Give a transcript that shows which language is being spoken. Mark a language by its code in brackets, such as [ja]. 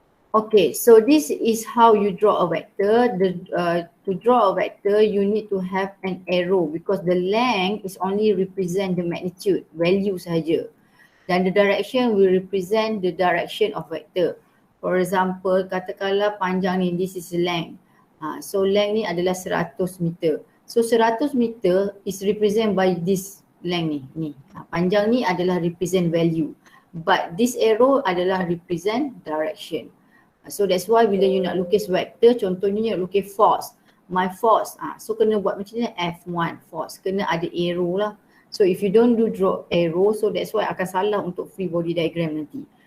[en] Okay, so this is how you draw a vector. To draw a vector, you need to have an arrow because the length is only represent the magnitude, value sahaja. Dan the direction will represent the direction of vector. For example, [ms] katakanlah panjang ni, [en] this is length. [ms] So length ni adalah 100 meter. [en] So 100 meter is represent by this length ni. [ms] Panjang ni adalah represent value. [en] But this arrow adalah represent direction. So that's why [ms] bila you nak lukis vector, contohnya you nak lukis force. My force, so kena buat macam ni, F1 force. Kena ada arrow lah. [en] So if you don't do draw arrow, so that's why [ms] akan salah untuk [en] free body diagram nanti.